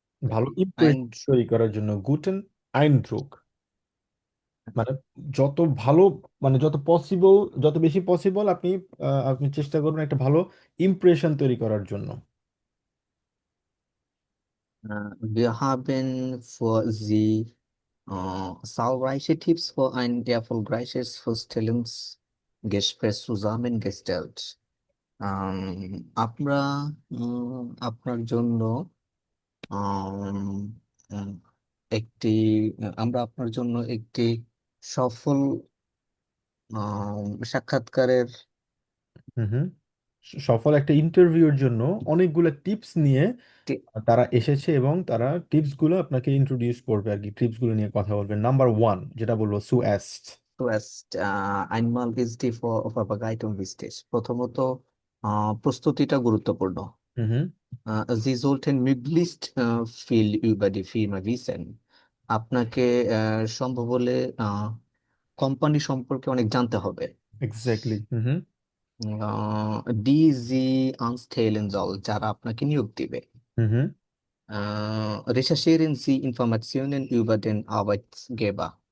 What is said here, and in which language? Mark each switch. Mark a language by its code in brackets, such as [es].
[bn] ভালো impression [en] and [bn] তৈরি করার জন্য গুটেন আইনড্রুক মানে যত ভালো, মানে যত পসিবল, যত বেশি পসিবল আপনি আপনি চেষ্টা করবেন একটা ভালো ইমপ্রেশন তৈরি করার জন্য। [de] wir haben für Sie zahlreiche Tipps für ein erfolgreiches Vorstellungsgespräch zusammengestellt. [bn] আমরা আপনার জন্য আম, উম, একটি আমরা আপনার জন্য একটি সফল সাক্ষাৎকারের হুম হুম সফল একটা ইন্টারভিউর জন্য অনেকগুলো টিপস নিয়ে তারা এসেছে এবং তারা টিপসগুলো আপনাকে ইন্ট্রোডিউস করবে আর কি, টিপসগুলো নিয়ে কথা বলবে। নাম্বার ওয়ান যেটা বলবো, সুএস্ট। [de] Zuerst einmal ist die Vorbereitung wichtig. [bn] প্রথমত প্রস্তুতিটা গুরুত্বপূর্ণ। হুম হুম [de] Sie sollten möglichst viel über die Firma wissen. [bn] আপনাকে সম্ভব হলে কোম্পানি সম্পর্কে অনেক জানতে হবে। এক্স্যাক্টলি। হুম। [de] Die Sie anstellen soll, [bn] যারা আপনাকে নিয়োগ দিবে। হুম। [de] Recherchieren Sie Informationen über den Arbeitgeber.